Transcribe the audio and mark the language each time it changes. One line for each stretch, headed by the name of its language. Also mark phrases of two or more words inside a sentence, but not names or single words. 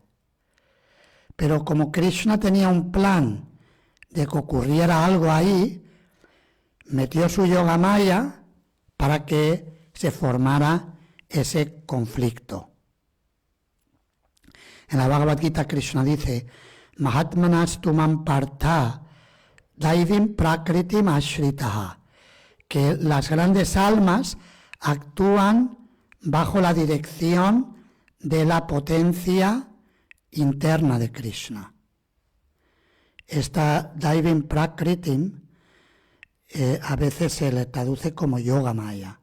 Spanish: Pero como Krishna tenía un plan de que ocurriera algo ahí, metió su yoga maya para que se formara ese conflicto. En la Bhagavad Gita Krishna dice,
Sanskrit: Mahatmanas tumam partha daivim prakritim ashritaha,
Spanish: que las grandes almas actúan bajo la dirección de la potencia interna de Krishna. Esta
Sanskrit: Daivim Prakritim
Spanish: a veces se le traduce como Yoga Maya.